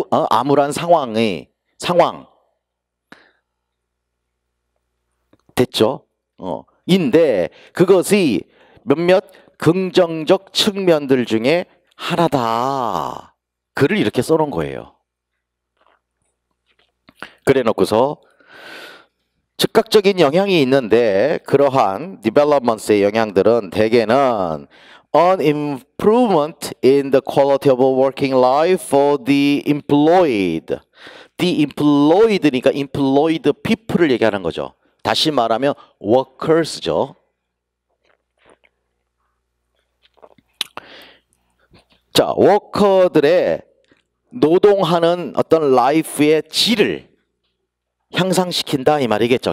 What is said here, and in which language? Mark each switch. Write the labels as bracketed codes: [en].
[ko] 암울한 상황 됐죠? 인데 그것이 몇몇 긍정적 측면들 중에 하나다. 글을 이렇게 써놓은 거예요. 그래 놓고서 즉각적인 영향이 있는데 그러한 developments의 영향들은 대개는 [en] an improvement in the quality of working life for the employed. The employed [ko] 니까 employed people을 얘기하는 거죠. 다시 말하면 workers죠. 자, 워커들의 노동하는 어떤 라이프의 질을 향상시킨다 이 말이겠죠.